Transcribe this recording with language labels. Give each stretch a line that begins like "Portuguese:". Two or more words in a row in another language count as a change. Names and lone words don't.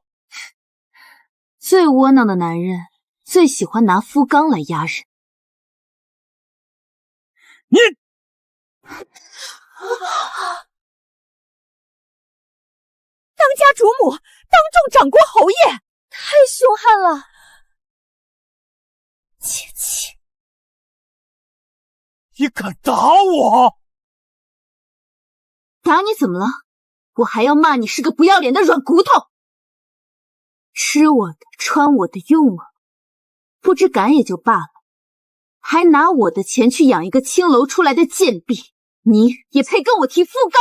Chinese: 最窩囊的男人最喜歡拿夫綱來壓人。你當家主母當眾長過侯爺，太兇悍了！贱妻！你敢打我？打你怎么了？我还要骂你是个不要脸的软骨头！吃我的，穿我的，用我的，不知敢也就罢了，还拿我的钱去养一个青楼出来的贱婢，你也配跟我提富冈？